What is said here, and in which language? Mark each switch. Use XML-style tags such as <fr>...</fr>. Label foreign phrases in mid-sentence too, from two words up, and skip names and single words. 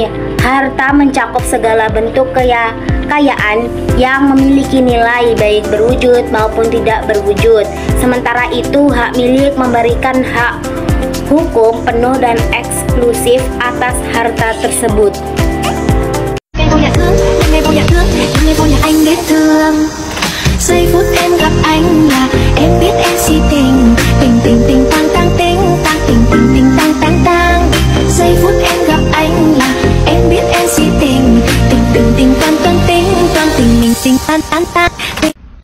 <id>Harta mencakup segala bentuk kekayaan yang memiliki nilai baik berwujud maupun tidak berwujud. Sementara itu, hak milik memberikan hak hukum penuh dan eksklusif atas harta tersebut.</id> <vi>Giây phút em gặp anh là em biết em si tình, tình tình tình tang tang ting tang tình tình tình tang tang tang. Giây phút em gặp anh là em biết em si tình, tình tình tình toan toan ting toan tình mình tình tan tan tan.</vi>